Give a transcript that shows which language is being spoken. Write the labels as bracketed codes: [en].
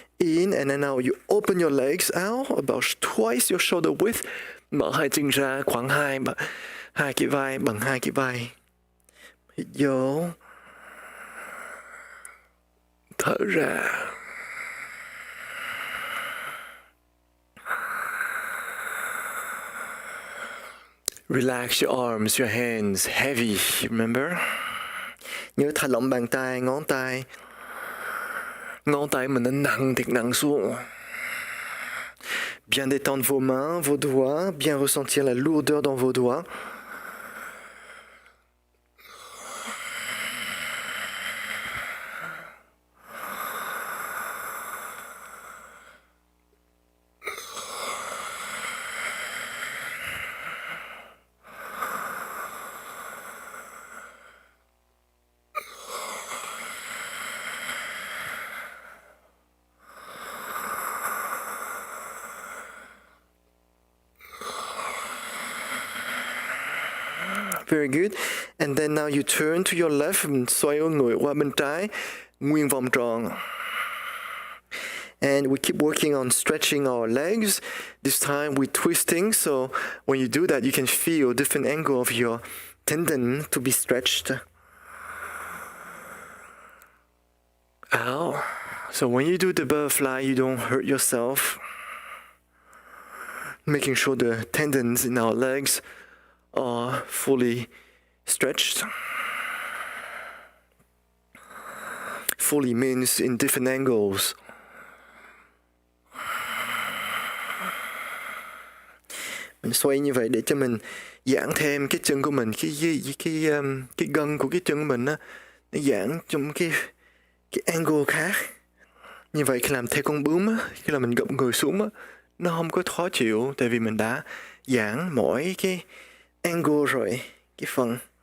[en] In, and then now you open your legs out about twice your shoulder width. [vi] Mở hai chân ra khoảng hai cái vai, bằng hai cái vai. Hít vô. Thở ra. [en] Relax your arms, your hands, heavy, remember? [vi] Nhớ thả lỏng bàn tay, ngón tay. Ngón tay mình nó nặng, thiệt nặng xuống. [fr] Bien détendre vos mains, vos doigts, bien ressentir la lourdeur dans vos doigts. [en] Very good. And then now you turn to your left, [vi] xoay người qua bên trái, nguyên vòng tròn. [en] And we keep working on stretching our legs. This time we're twisting, so when you do that, you can feel different angle of your tendon to be stretched. Out. So when you do the butterfly, you don't hurt yourself. Making sure the tendons in our legs are fully stretched. Fully means in different angles. [vi] Mình xoay như vậy để cho mình giãn thêm cái chân của mình, cái gân của cái chân của mình á, nó giãn trong cái angle khác. Như vậy khi làm theo con bướm á, khi là mình gập người xuống á, nó không có khó chịu, tại vì mình đã giãn mỗi cái angle rồi, cái phần.